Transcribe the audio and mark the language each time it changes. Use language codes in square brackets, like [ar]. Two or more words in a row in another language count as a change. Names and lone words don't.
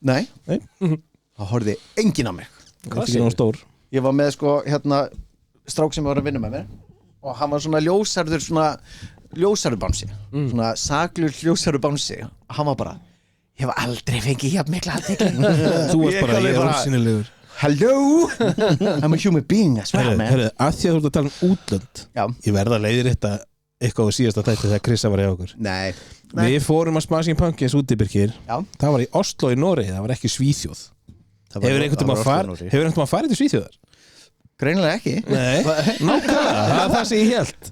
[is] Nei. Það horfði enginn á mig. Hvað er það stór? Ég var með sko hérna strák sem var að vinna með mér og hann var svona ljósarður bánsi, svona saklur ljósarður bánsi. Hann var bara, ég hef aldrei fengið jafn mikla athygli. Þú varst bara, ég er ósýnilegur. [en] Hello, I'm a human being as well, man. [is] Herðu, að því að þú ert að tala um útlönd. Já. Ég verða að leiðir þetta eitthvað á síðasta þætti þegar Krissa var hjá okkur. Nei. Við fórum að Smashing Pumpkins út í Birkir. Já. Það var í Oslo í Noregi, það var ekki Svíþjóð. Hefur einhvern tímann farið til Svíþjóðar? Greinilega ekki. Nei, nákvæmlega, það er það sem ég held.